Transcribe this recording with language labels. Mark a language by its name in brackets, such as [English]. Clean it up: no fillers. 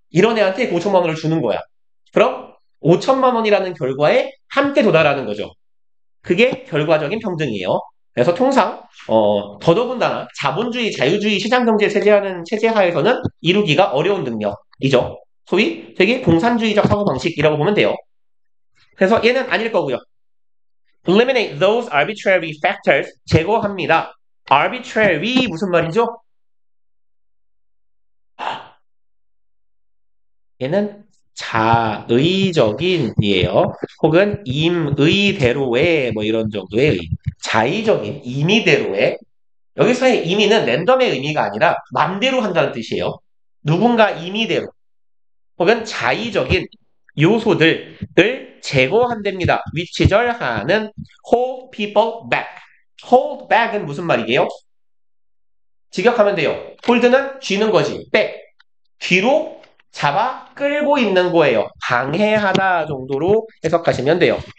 [Korean] 이런 애한테 그 5천만 원을 주는 거야. 그럼 5천만 원이라는 결과에 함께 도달하는 거죠. 그게 결과적인 평등이에요. 그래서 통상 더더군다나 자본주의, 자유주의 시장경제 체제하는 체제하에서는 이루기가 어려운 능력이죠. 소위 되게 공산주의적 사고방식이라고 보면 돼요. 그래서 얘는 아닐 거고요. [English] Eliminate those arbitrary factors. [Korean] 제거합니다. arbitrary 무슨 말이죠? 얘는 자의적인이에요. 혹은 임의대로의 뭐 이런 정도의 의. 자의적인, 임의대로의. 여기서의 임의는 랜덤의 의미가 아니라 맘대로 한다는 뜻이에요. 누군가 임의대로 혹은 자의적인 요소들을 제거한답니다. 위치절하는 [English] hold people back. hold back [Korean] 은 무슨 말이게요? 직역하면 돼요. hold는 쥐는 거지. back. 뒤로 잡아 끌고 있는 거예요. 방해하다 정도로 해석하시면 돼요.